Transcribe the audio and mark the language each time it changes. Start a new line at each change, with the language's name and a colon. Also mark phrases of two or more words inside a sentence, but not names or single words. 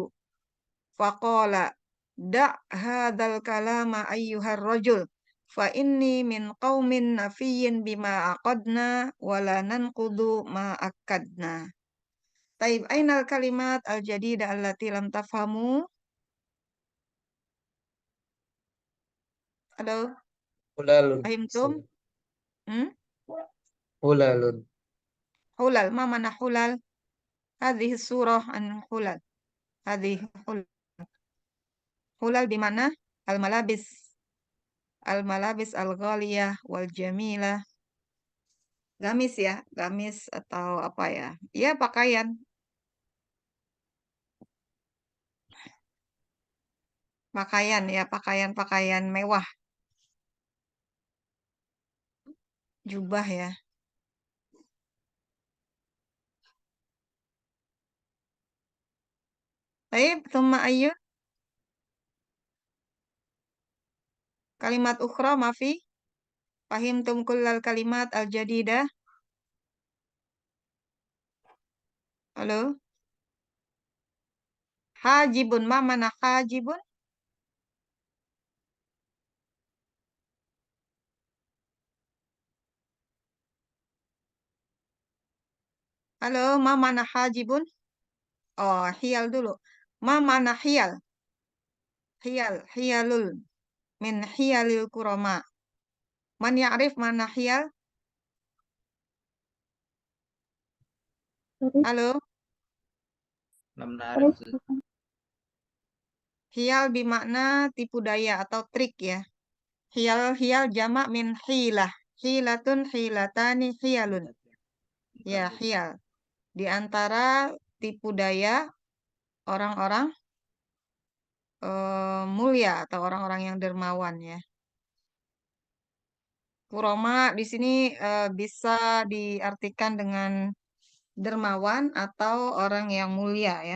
Arabic: فقال دع هذا الكلام أيها الرجل فإني من قوم نافين بما عقدنا ولا ننقض ما أكدنا. طيب أين الكلمات الجديدة التي لم تفهموا?
Indonesian: Halo,
Arabic: Hulalun. fahimtum? Hmm? Hulalun. حلل ما معنى حلل هذه صورة عن حلل. هذه حلل حلل
Indonesian: di mana?
Arabic: Al-malabis. الملابس الغالية والجميلة.
Indonesian: Gamis ya, gamis atau apa ya? Ya, pakaian. Pakaian ya, pakaian-pakaian mewah. Jubah ya.
Arabic: Baik, ثم أي. كلمات أخرى ما في. فهمتم كل الكلمات الجديدة.
Indonesian: Halo.
Arabic: حاجب ما معنى حاجب?
Indonesian: Halo,
Arabic: ما معنى حاجب? Oh, hiyal dulu. ما معنى حيل? Hiyalul. من حيل الكرماء. من يعرف معنى حيل?
Indonesian: Halo.
Arabic: لم نعرف.
Indonesian: Hiyal bimakna tipu daya atau trik ya.
Arabic: حيل جمع من حيلة. حيلة حيلتان حيل.
Indonesian: Ya, hiyal. Di antara tipu daya orang-orang mulia atau orang-orang yang dermawan ya. Kuroma di sini bisa diartikan dengan dermawan atau orang yang mulia ya.